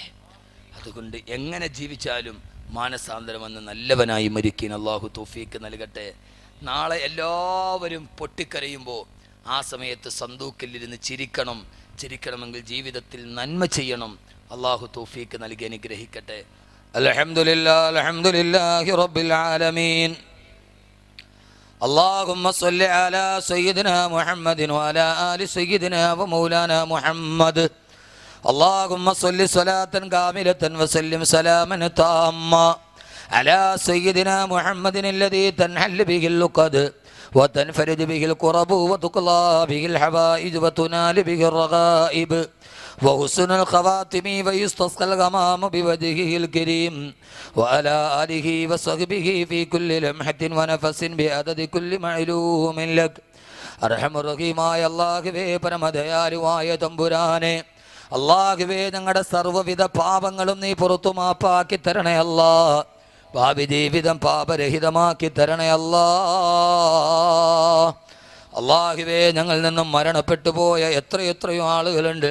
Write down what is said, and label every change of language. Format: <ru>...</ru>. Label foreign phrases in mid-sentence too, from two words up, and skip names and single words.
<ml>അതുകൊണ്ട് എങ്ങനെ ജീവിച്ചാലും മാനസാന്തരം വന്ന് നല്ലവനായി മരിക്കാൻ അള്ളാഹു തൗഫീക്ക് നൽകട്ടെ. നാളെ എല്ലാവരും പൊട്ടിക്കരയുമ്പോൾ ആ സമയത്ത് സന്തൂക്കിലിരുന്ന് ചിരിക്കണമെങ്കിൽ ജീവിതത്തിൽ നന്മ ചെയ്യണം. അള്ളാഹു തൗഫീക്ക് നൽകി അനുഗ്രഹിക്കട്ടെ.</ml> <ar>الحمد لله رب العالمين. اللهم صل على سيدنا محمد وعلى آل سيدنا ومولانا محمد. اللهم صل صلاة كاملة وسلم سلاما تاما على سيدنا محمد الذي تنحل به اللقد وتنفرد به الكرب وتقضى به الحوائج وتنال به الرغائب وحسن الخواتم ويستسقى الغمام بوجهه الكريم وعلى آله وصحبه في كل لمحة ونفس بعدد كل معلوم لك. أرحم الرحيم</ar> <ml>അല്ലാഹുവേ, പരമദയാലുവായ തമ്പുരാനെ, അല്ലാഹുവേ ഞങ്ങളുടെ സർവ്വവിധ പാപങ്ങളും നീ പുറത്തു മാപ്പാക്കി തരണേ അല്ലാ. ഭാവി ജീവിതം പാപരഹിതമാക്കി തരണേ അല്ലാ. അല്ലാഹുവേ ഞങ്ങളിൽ നിന്നും മരണപ്പെട്ടു പോയ എത്രയെത്രയോ ആളുകളുണ്ട്.</ml>